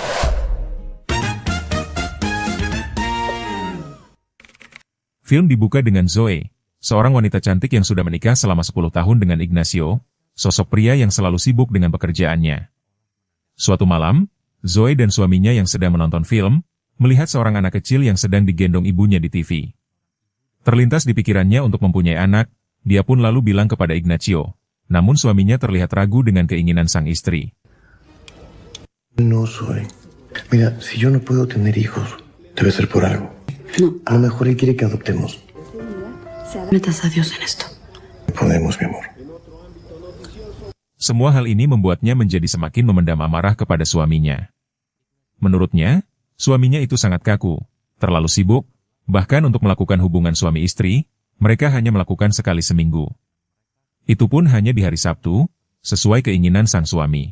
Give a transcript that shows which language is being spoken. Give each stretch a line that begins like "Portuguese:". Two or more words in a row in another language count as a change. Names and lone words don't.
Indonesian: Film dibuka dengan Zoe, seorang wanita cantik yang sudah menikah selama 10 tahun dengan Ignacio, sosok pria yang selalu sibuk dengan pekerjaannya. Suatu malam, Zoe dan suaminya yang sedang menonton film, melihat seorang anak kecil yang sedang digendong ibunya di TV. Terlintas di pikirannya untuk mempunyai anak, dia pun lalu bilang kepada Ignacio. Namun suaminya terlihat ragu dengan keinginan sang istri.
Spanish: No, Zoe. Mira, si yo no puedo tener hijos, debe ser por algo. No. A lo mejor él quiere que adoptemos. Metas a Dios en esto. Podemos, mi amor.
Indonesian: Semua hal ini membuatnya menjadi semakin memendam amarah kepada suaminya. Menurutnya, suaminya itu sangat kaku, terlalu sibuk, bahkan untuk melakukan hubungan suami istri, mereka hanya melakukan sekali seminggu. Itu pun hanya di hari Sabtu, sesuai keinginan sang suami.